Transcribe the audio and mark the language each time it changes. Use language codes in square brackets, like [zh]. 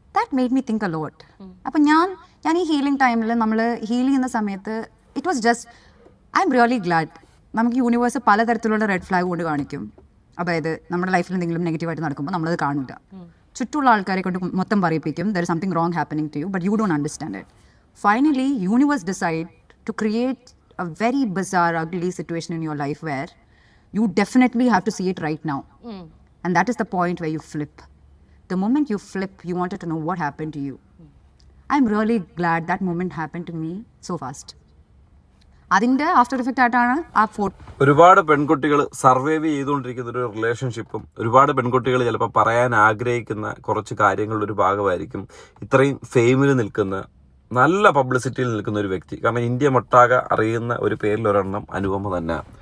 [en] That made me think a lot. [ml] അപ്പം ഞാൻ ഈ ഹീലിംഗ് ടൈമിൽ നമ്മൾ ഹീൽ ചെയ്യുന്ന സമയത്ത് [en] It was just I'm really glad. [ml] നമുക്ക് യൂണിവേഴ്സ് പലതരത്തിലുള്ള റെഡ് ഫ്ലാഗ് കൊണ്ട് കാണിക്കും. അതായത് നമ്മുടെ ലൈഫിൽ എന്തെങ്കിലും നെഗറ്റീവായിട്ട് നടക്കുമ്പോൾ നമ്മളത് കാണില്ല. ചുറ്റുള്ള ആൾക്കാരെ കൊണ്ട് മൊത്തം പറയിപ്പിക്കും [en] There is something wrong happening to you, but you don't understand it. Finally universe decide to create a very bizarre ugly situation in your life where you definitely have to see it right now. And that is the point where you flip. The moment you flip, you wanted to know what happened to you. I'm really glad that moment happened to me so fast. [ml] അതിൻ്റെ after effect ആയിട്ടാണ് ആ photo. ഒരുപാട് പെൺകുട്ടികൾ survive ചെയ്തുകൊണ്ടിരിക്കുന്ന ഒരു റിലേഷൻഷിപ്പും ഒരുപാട് പെൺകുട്ടികൾ ചിലപ്പോൾ പറയാൻ ആഗ്രഹിക്കുന്ന കുറച്ച് കാര്യങ്ങളുടെ ഒരു ഭാഗമായിരിക്കും ഇത്രയും ഫെയിമിൽ നിൽക്കുന്ന, നല്ല പബ്ലിസിറ്റിയിൽ നിൽക്കുന്ന ഒരു വ്യക്തി. കാരണം ഇന്ത്യ മൊട്ടാകെ അറിയുന്ന ഒരു പേരിൽ ഒരെണ്ണം അനുപമ തന്നെ.